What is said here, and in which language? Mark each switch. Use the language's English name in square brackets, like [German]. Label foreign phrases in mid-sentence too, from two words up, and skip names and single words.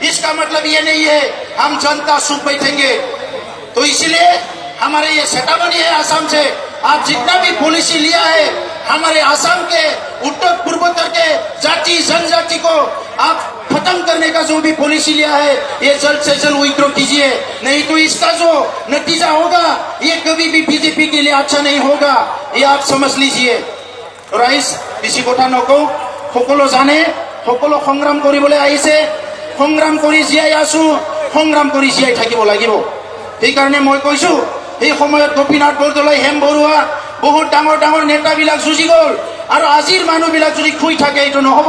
[Hindi] इसका मतलब ये नहीं है हम जनता चुप बैठेंगे। तो इसीलिए हमारे ये चेतावनी है असम से, आप जितना भी पॉलिसी लिया है हमारे असम के उत्तर पूर्वोत्तर के जाति जनजाति को आप खत्म करने का जो भी पॉलिसी लिया है, ये जल्द से जल्द विथड्रॉ कीजिए, नहीं तो इसका जो नतीजा होगा ये कभी भी बीजेपी के लिए अच्छा नहीं होगा। ये आप समझ लीजिए। [Assamese] ৰাইজ বেছি কথা নকওঁ, সকলো জানে, সকলো সংগ্ৰাম কৰিবলৈ আহিছে, সংগ্ৰাম কৰি জীয়াই আছো, সংগ্ৰাম কৰি জীয়াই থাকিব লাগিব। সেইকাৰণে মই কৈছো, এই সময়ত গোপীনাথ বৰদলৈ, হেম বৰুৱা, বহুত ডাঙৰ ডাঙৰ নেতাবিলাক যুঁজি গ'ল, আৰু আজিৰ মানুহবিলাক যদি শুই থাকে এইটো নহ'ব।